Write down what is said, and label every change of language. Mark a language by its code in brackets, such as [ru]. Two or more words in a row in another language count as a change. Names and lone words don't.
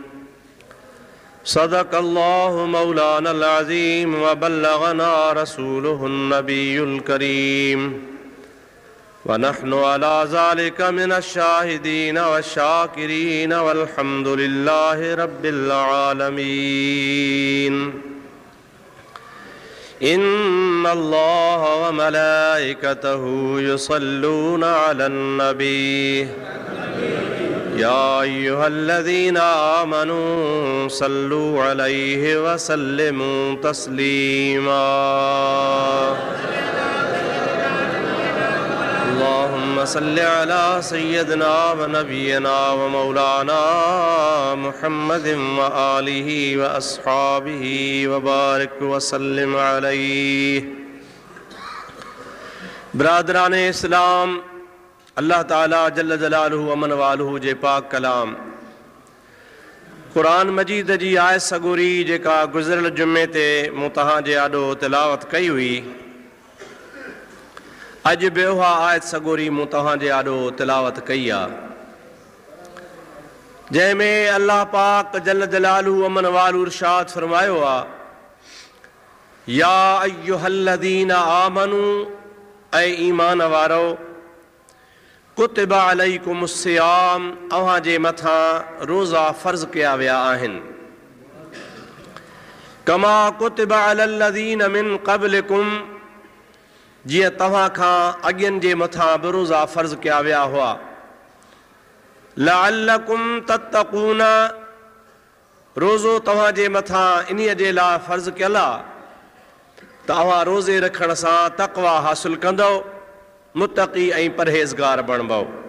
[ar] صدق الله مولانا العظيم وبلغنا رسوله النبي الكريم ونحن على ذلك من الشاهدين والشاكرين والحمد لله رب العالمين. إن الله وملائكته يصلون على النبي يا أيها الذين آمنوا صلوا عليه وسلموا تسليما. اللهم صل على سيدنا ونبينا ومولانا محمد وآله وأصحابه وبارك وسلم عليه. [sd] बिरादरान इस्लाम, अल्लाह ताला [ar] جل جلاله عم نواله [sd] जे पाक कलाम क़ुरान मजीद जी आयत सगोरी जेका गुज़िरियल जुमे ते मूं तव्हां जे आॾो तिलावत कई हुई, अॼु बि उहा आयत सगोरी मूं तव्हां जे आॾो तिलावत कई आहे, जंहिंमें अल्लाह पाक [ar] جل جلاله عم نواله [sd] इरशाद फरमायो आहे, [ar] يا أيها الذين آمنوا, [sd] ऐं ईमान वारो, [ar] كتب عليكم الصيام, [sd] अव्हां जे मथां रोज़ा फ़र्ज़ कया विया आहिनि, [ar] كما كتب على الذين من قبلكم, [sd] जीअं तव्हां खां अॻियनि जे मथां बि रोज़ा फ़र्ज़ कया विया हुआ, [ar] لعلكم تتقون, [sd] रोज़ो तव्हां जे मथां इन्हीअ जे लाइ फ़र्ज़ कयल आहे त तव्हां रोज़े रखण सां तक़वा हासिल कंदव, मुत्तक़ी ऐं परहेज़गार बणबो।